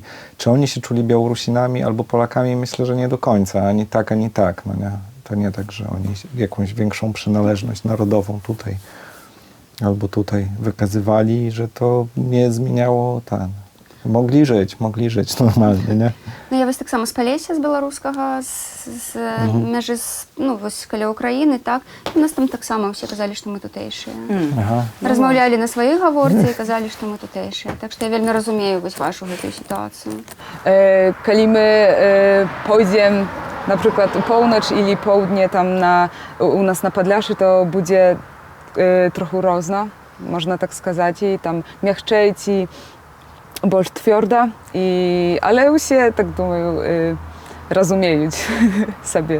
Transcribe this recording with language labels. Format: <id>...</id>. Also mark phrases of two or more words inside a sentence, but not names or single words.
<pl>Czy oni się czuli Białorusinami albo Polakami? Myślę, że nie do końca, ani tak, ani tak. No nie? To nie tak, że oni jakąś większą przynależność narodową tutaj albo tutaj wykazywali, że to nie zmieniało Mogli żyć normalnie, nie?</pl> <be>Ну, я вось таксама з Палесся, з беларускага, з мяжы, ну, вось каля Украіны, так. У нас там таксама ўсе казалі, што мы тутэйшыя. Ага. Размаўлялі на сваёй гаворцы і казалі, што мы тутэйшыя. Так што я вельмі разумею вось вашу гэтую сітуацыю. Калі мы пойдзем, напрыклад, у поўнач или поўдне там у нас на Падляшы, то будзе троху розна, можна так сказаць, і там мягчэй ці больш твёрда, але ўсе, так думаю, разумеюць сабе.</be>